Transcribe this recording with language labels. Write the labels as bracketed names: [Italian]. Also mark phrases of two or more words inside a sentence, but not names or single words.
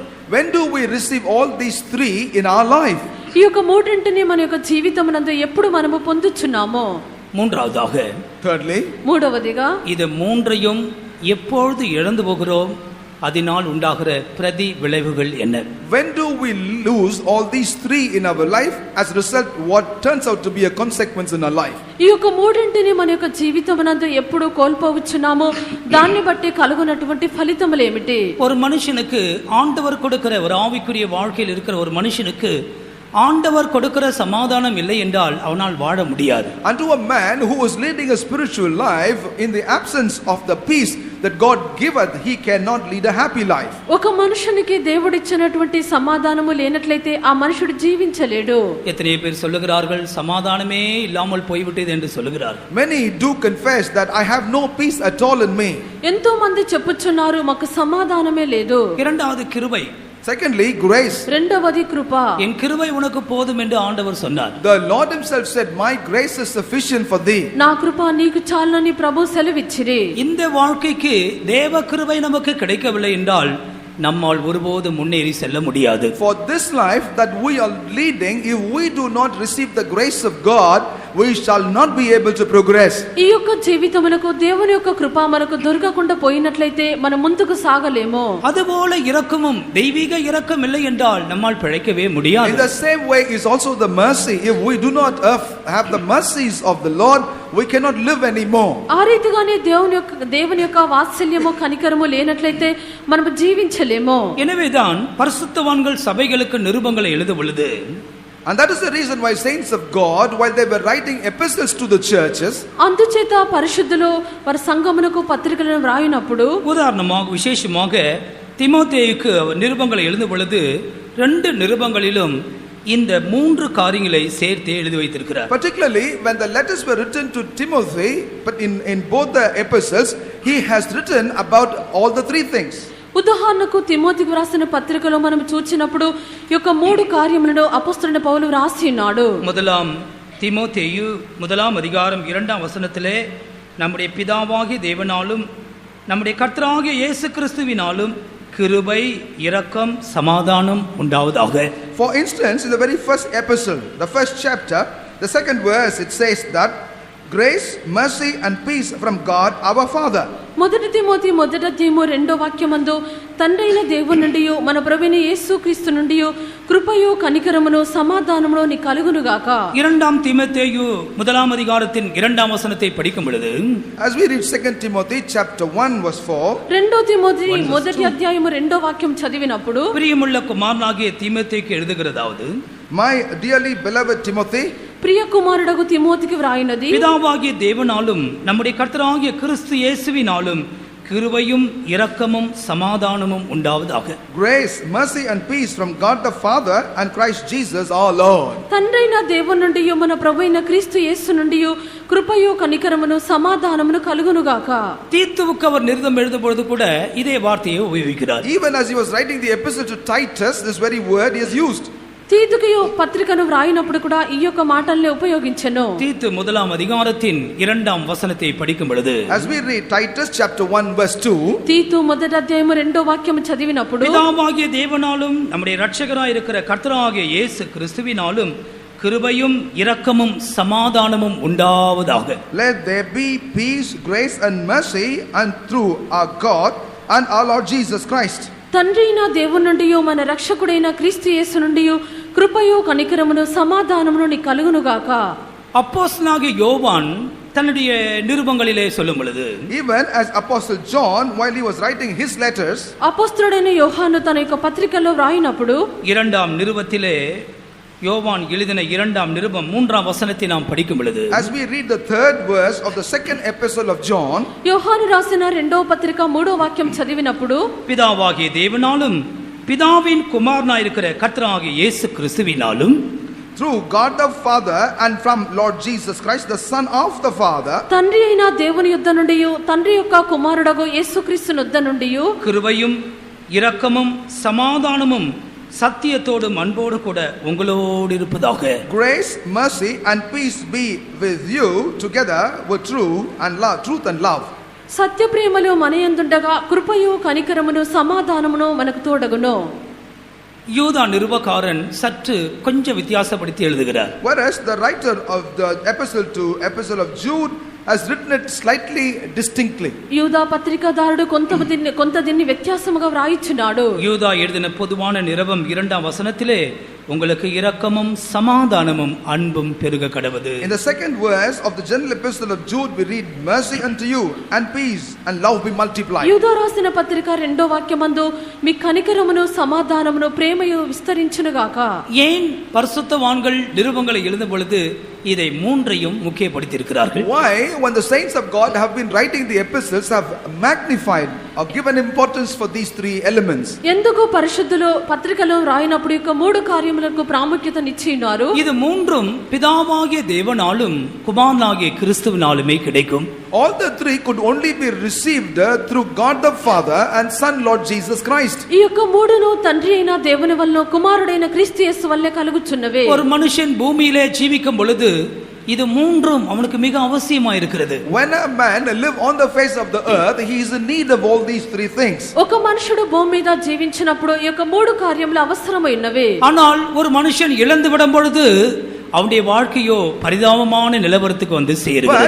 [English] when do we receive all these 3 in our life? [Telugu] ఈ యొక్క మూడింటిని మన యొక్క జీవితమునందు ఎప్పుడు మనము పొందుచున్నామో. [Tamil] மூன்றாவதாக, [English] Thirdly, [Telugu] మూడవదిగా [Tamil] இது 3ஐயும் எப்பொழுது இழந்து போகிறோம், அதனால் உண்டாகிற பிரதி விளைவுகள் என்ன? [English] when do we lose all these 3 in our life? As a result, what turns out to be a consequence in our life? [Telugu] ఈ యొక్క మూడింటిని మన యొక్క జీవితమునందు ఎప్పుడు కోల్పోవచ్చున్నామో దాన్ని బట్టి కలుగునటువంటి ఫలితములు ఏమిటి? [Tamil] ஒரு மனுஷனுக்கு ஆண்டவர் கொடுக்கிற ஒரு ஆவிக்குரிய வாழ்க்கையில் இருக்கிற ஒரு மனுஷனுக்கு ஆண்டவர் கொடுக்கிற சமாதானம் இல்லை என்றால் அவனால் வாழ முடியாது. [English] Unto a man who is leading a spiritual life, in the absence of the peace that God giveth, he cannot lead a happy life. [Telugu] ఒక మనుషునికి దేవుడిచ్చినటువంటి సమాధానము లేనట్లయితే ఆ మనుషుడు జీవించలేడు. [Tamil] எத்தனை பேர் சொல்லுகிறார்கள், சமாதானமே இல்லாமல் போய்விட்டது என்று சொல்லுகிறார்கள். [English] Many do confess that I have no peace at all in me. [Telugu] ఎంతో మంది చెప్పుచున్నారు, మాకు సమాధానమే లేదు. [Tamil] இரண்டாவது, கிருபை. [English] Secondly, grace. [Telugu] రెండవది కృప. [Tamil] என் கிருபை உனக்கு போதும் என்று ஆண்டவர் சொன்னார். [English] The Lord himself said, my grace is sufficient for thee. [Telugu] నా కృప నీకు చాలని ప్రభు సెలవిచ్చిరి. [Tamil] இந்த வாழ்க்கைக்கு தேவ கிருபை நமக்கு கிடைக்கவில்லை என்றால் நம்மால் ஒருபோது முன்னேறி செல்ல முடியாது. [English] For this life that we are leading, if we do not receive the grace of God, we shall not be able to progress. [Telugu] ఈ యొక్క జీవితమునకు దేవుని యొక్క కృప మనకు దొరకకుండా పోయినట్లయితే మనం ముందుకు సాగలేము. [Tamil] அதுபோல இரக்கமும் தெய்வீக இரக்கம் இல்லை என்றால் நம்மால் பிழைக்கவே முடியாது. [English] In the same way is also the mercy. If we do not have the mercies of the Lord, we cannot live anymore. [Telugu] ఆ రీతిగానే దేవుని యొక్క వాత్సల్యము, కనికరము లేనట్లయితే మనం జీవించలేము. [Tamil] எனவேதான் பரிசுத்தவான்கள் சபைகளுக்கு நிருபங்களை எழுத பொழுது [English] And that is the reason why saints of God, while they were writing epistles to the churches, [Telugu] అందుచేత పరిశుద్ధులు వారి సంఘమునకు పత్రికలను వ్రాయినప్పుడు [Tamil] உதாரணமாக விசேஷமாக தீமோத்தேயுக்கு நிருபங்களை எழுதும் பொழுது 2 நிருபங்களிலும் இந்த 3 காரியங்களை சேர்த்து எழுதி வைத்திருக்கிறார். [English] particularly when the letters were written to Timothy, but in both the epistles, he has written about all the 3 things. [Telugu] ఉదాహరణకు తిమోతికి వ్రాసిన పత్రికలో మనం చూచినప్పుడు ఈ యొక్క 3 కార్యములను అపొస్తలుడైన పౌలు వ్రాసి ఉన్నాడు. [Tamil] முதலாம் தீமோத்தேயு 1 அதிகாரம் 2 வசனத்திலே நம்முடைய பிதாவாகிய தேவனாலும் நம்முடைய கர்த்தராகிய இயேசு கிறிஸ்துவினாலும் கிருபை இரக்கம் சமாதானம் உண்டாவதாக. [English] For instance, in the very first epistle, the first chapter, the second verse, it says that grace, mercy and peace from God our Father. [Telugu] మొదటి తిమోతి 2వ వాక్యమందు తండ్రైన దేవుని నుండి మన ప్రభువైన యేసుక్రీస్తు నుండి కృపయు కనికరమును సమాధానమును నీ కలుగును గాక. [Tamil] 2 தீமோத்தேயு 1 அதிகாரத்தின் 2 வசனத்தை படிக்கும் பொழுது, [English] as we read 2 Timothy chapter 1 verse 4, [Telugu] 2 తిమోతి 1వ అధ్యాయము 2వ వాక్యం చదివినప్పుడు, [Tamil] பிரியமுள்ள குமாரனாகிய தீமோத்தேயுக்கு எழுதுகிறதாவது, [English] my dearly beloved Timothy, [Telugu] ప్రియ కుమారుడగు తిమోతికి వ్రాయినది, [Tamil] பிதாவாகிய தேவனாலும் நம்முடைய கர்த்தராகிய கிறிஸ்து இயேசுவினாலும் கிருபையும் இரக்கமும் சமாதானமும் உண்டாவதாக. [English] grace, mercy and peace from God the Father and Christ Jesus our Lord. [Telugu] తండ్రైన దేవుని నుండి మన ప్రభువైన క్రీస్తు యేసు నుండి కృపయు కనికరమును సమాధానమును కలుగును గాక. [Tamil] தீத்துவுக்கு அவர் நிருபம் எழுதும் பொழுது கூட இதே வார்த்தையை உபயோகிக்கிறார். [English] Even as he was writing the epistle to Titus, this very word he has used. [Telugu] తీతుకు పత్రికను వ్రాయినప్పుడు కూడా ఈ యొక్క మాటల్ని ఉపయోగించెను. [Tamil] தீத்து 1 அதிகாரத்தின் 2 வசனத்தை படிக்கும் பொழுது, [English] as we read Titus chapter 1 verse 2, [Telugu] తీతు 1వ అధ్యాయము 2వ వాక్యం చదివినప్పుడు, [Tamil] பிதாவாகிய தேவனாலும் நம்முடைய இரட்சகராய் இருக்கிற கர்த்தராகிய இயேசு கிறிஸ்துவினாலும் கிருபையும் இரக்கமும் சமாதானமும் உண்டாவதாக. [English] let there be peace, grace and mercy and through our God and our Lord Jesus Christ. [Telugu] తండ్రి అయిన దేవుని నుండి మన రక్షకుడైన క్రీస్తు యేసు నుండి కృపయు కనికరమును సమాధానమును నీ కలుగును గాక. [Tamil] அப்போஸ்தலனாகிய யோவான் தன்னுடைய நிருபங்களிலே சொல்லும் பொழுது, [English] even as apostle John while he was writing his letters, [Telugu] అపొస్తలుడైన యోహాను తన యొక్క పత్రికలో వ్రాయినప్పుడు [Tamil] 2 நிருபத்திலே யோவான் எழுதின 2 நிருபம் 3 வசனத்தை நாம் படிக்கும் பொழுது, [English] as we read the 3rd verse of the 2nd epistle of John, [Telugu] యోహాను రాసిన 2వ పత్రిక 3వ వాక్యం చదివినప్పుడు, [Tamil] பிதாவாகிய தேவனாலும் பிதாவின் குமாரனாய் இருக்கிற கர்த்தராகிய இயேசு கிறிஸ்துவினாலும் [English] through God the Father and from Lord Jesus Christ the Son of the Father, [Telugu] తండ్రి అయిన దేవుని యొద్ద నుండి తండ్రి యొక్క కుమారుడగు యేసుక్రీస్తు యొద్ద నుండి [Tamil] கிருபையும் இரக்கமும் சமாதானமும் சத்தியத்தோடும் அன்போடு கூட உங்களோடு இருப்பதாக. [English] grace, mercy and peace be with you together with truth and love. [Telugu] సత్య ప్రేమలో మనయందుండగా కృపయు కనికరమును సమాధానమును మనకు తోడగును. [Tamil] யூதா நிருபக்காரன் சற்று கொஞ்சம் வித்தியாசப்படுத்தி எழுதுகிறார். [English] whereas the writer of the epistle of Jude has written it slightly distinctly. [Telugu] యూదా పత్రికాదారుడు కొంత దీన్ని వ్యత్యాసముగా వ్రాయిచున్నాడు. [Tamil] யூதா எழுதின பொதுவான நிருபம் 2 வசனத்திலே உங்களுக்கு இரக்கமும் சமாதானமும் அன்பும் பெருக கடவது. [English] in the 2nd verse of the general epistle of Jude we read, mercy unto you and peace and love be multiplied. [Telugu] యూదా రాసిన పత్రిక 2వ వాక్యమందు మీ కనికరమును సమాధానమును ప్రేమయు విస్తరించును గాక. [Tamil] ஏன் பரிசுத்தவான்கள் நிருபங்களை எழுதும் பொழுது இதை மூன்றையும் முக்கியப்படுத்தி இருக்கிறார்கள்? [English] why, when the saints of God have been writing the epistles, have magnified or given importance for these 3 elements? [Telugu] ఎందుకు పరిశుద్ధులు పత్రికలో రాయినప్పుడు యొక్క 3 కార్యములకు ప్రాముఖ్యతనిచ్చి ఉన్నారు? [Tamil] இது மூன்றும் பிதாவாகிய தேவனாலும் குமாரனாகிய கிறிஸ்துவினாலுமே கிடைக்கும். [English] all the 3 could only be received through God the Father and Son Lord Jesus Christ. [Telugu] ఈ యొక్క 3ను తండ్రి అయిన దేవుని వల్ల కుమారుడైన క్రీస్తు యేసు వల్లే కలుగుచున్నవే. [Tamil] ஒரு மனுஷன் பூமியிலே ஜீவிக்கும் பொழுது இது மூன்றும் அவனுக்கு மிக அவசியமா இருக்கிறது. [English] when a man live on the face of the earth, he is in need of all these 3 things. [Telugu] ఒక మనుషుడు భూమి మీద జీవించినప్పుడు ఈ యొక్క 3 కార్యములు అవసరమైనవే. [Tamil] ஆனால் ஒரு மனுஷன் இழந்து விடும் பொழுது அவனுடைய வாழ்க்கையோ பரிதாபமான நிலவரத்துக்கு வந்து சேருகிறது.